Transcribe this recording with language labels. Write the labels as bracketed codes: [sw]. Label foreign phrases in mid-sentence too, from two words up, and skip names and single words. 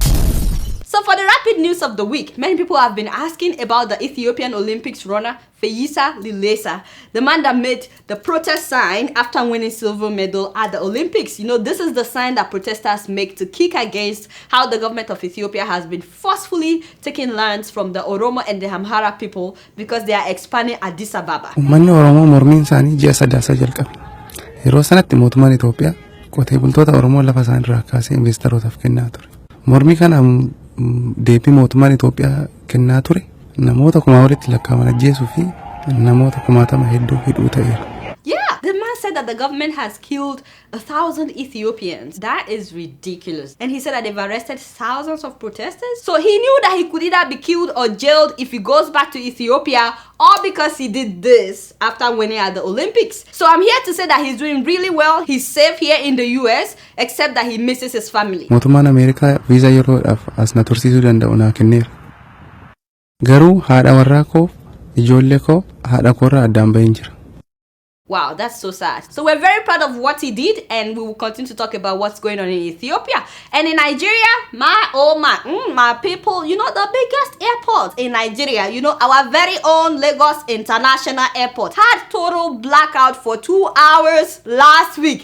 [en] So for the rapid news of the week, many people have been asking about the Ethiopian Olympics runner Feyisa Lilesa, the man that made the protest sign after winning silver medal at the Olympics. You know, this is the sign that protesters make to kick against how the government of Ethiopia has been forcefully taking lands from the Oromo and the Amhara people because they are expanding Addis Ababa. [om] Uummanni Oromoo mormiin isaanii ji'a sadaasa jalqabe. Yeroo sanatti mootummaan Itoophiyaa qotee bultoota Oromoo lafa isaan irraa kaasee investorootaaf kennaa ture. Mormii kana deebii mootummaan Itoophiyaa kennaa ture. Namoota kumaa walitti lakkaa'aman ajjeesuu fi namoota kumaatama hedduu hidhuu ta'eera. [en] Yeah, the man said that the government has killed 1,000 Ethiopians. That is ridiculous. And he said that they've arrested thousands of protesters. So he knew that he could either be killed or jailed if he goes back to Ethiopia, or because he did this after winning at the Olympics. So I'm here to say that he's doing really well. He's safe here in the US, except that he misses his family. [om] Mootummaan Ameerikaa viizaa yeroodhaaf as na tursiisuu danda'u naa kenneera. Garuu haadha warraa koo, ijoollee koo, haadha koorraa addaan baheen jira. [en] Wow, that's so sad. So we're very proud of what he did, and we will continue to talk about what's going on in Ethiopia. And in Nigeria, my people, you know, the biggest airport in Nigeria, you know, our very own Lagos International Airport had total blackout for 2 hours last week.